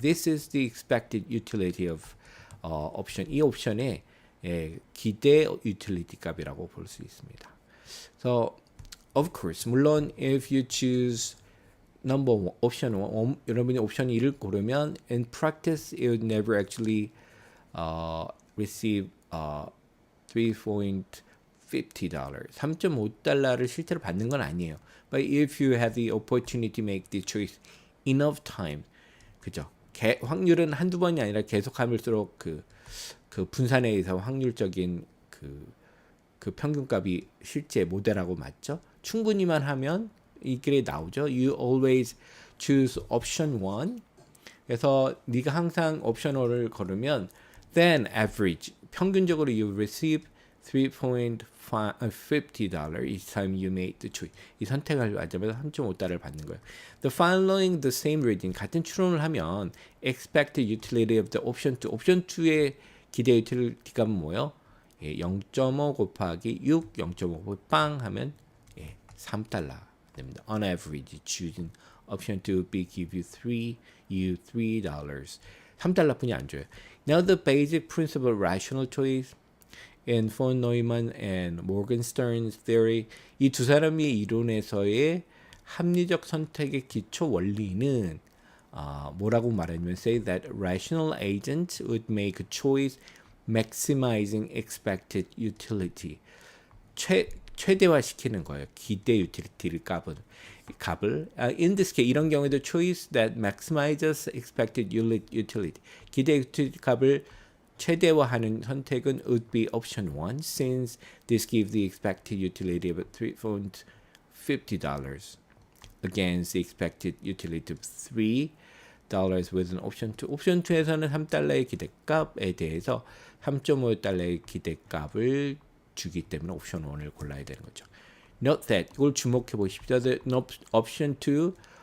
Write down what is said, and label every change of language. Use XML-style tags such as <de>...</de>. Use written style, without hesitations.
<en>This is the expected utility of option.</en> <ko>이 옵션의 기대 utility 값이라고 볼 수 있습니다.</ko> <en>So, of course,</en> <ko>물론</ko> <en>if you choose number one, option 1,</en> <ko>여러분이 옵션 1을 고르면</ko> <en>in practice it would never actually receive $3.50.</en> <ko>3.5달러를 실제로 받는 건 아니에요.</ko> <en>But if you have the opportunity to make the choice enough time, 그죠?</en> <ko>확률은 한두 번이 아니라 계속 하면서록 그 분산에 의해서 확률적인 그 평균값이 실제 모델하고 맞죠? 충분히만 하면 이 길에 나오죠.</ko> <en>You always choose option 1.</en> <ko>그래서 네가 항상 옵션 1을 걸으면</ko> <en>then average 평균적으로 you receive $3.50 each time you made the choice.</en> <ko>이 선택을 하자마자 3.5달러를 받는 거예요.</ko> <en>The following the same reading</en> <ko>같은 추론을 하면</ko> <en>expected utility of the option 2.</en> <ko>옵션 2의 기대 utility 값은 뭐예요? 0.5 곱하기 6, 0.5 곱하기 빵 하면 3달러 됩니다.</ko> <en>On average, choosing option 2 would be give you $3.</en> <ko>3달러뿐이 안 줘요.</ko> <en>Now the basic principle of rational choice in von Neumann and Morgenstern's theory,</en> <ko>이 두 사람의 이론에서의 합리적 선택의 기초 원리는 뭐라고 말하냐면</ko> <en>say that rational agents would make a choice maximizing expected utility.</en> <ko>최대화시키는 거예요. 기대 유틸리티를 값을.</ko> <en>In this case,</en> <ko>이런 경우에도</ko> <en>choice that maximizes expected utility.</en> <ko>기대 유틸리티 값을 최대화하는 선택은</ko> <en>would be option 1 since this gives the expected utility of $3.50 against the expected utility of $3 with an option 2.</en> <ko>옵션 2에서는 3달러의 기대값에 대해서 3.5달러의 기대값을 주기 때문에 옵션 1을 골라야 되는 거죠.</ko> <en>Note that</en> <ko>이걸 주목해 보십시오.</ko> <en>The option 2</en>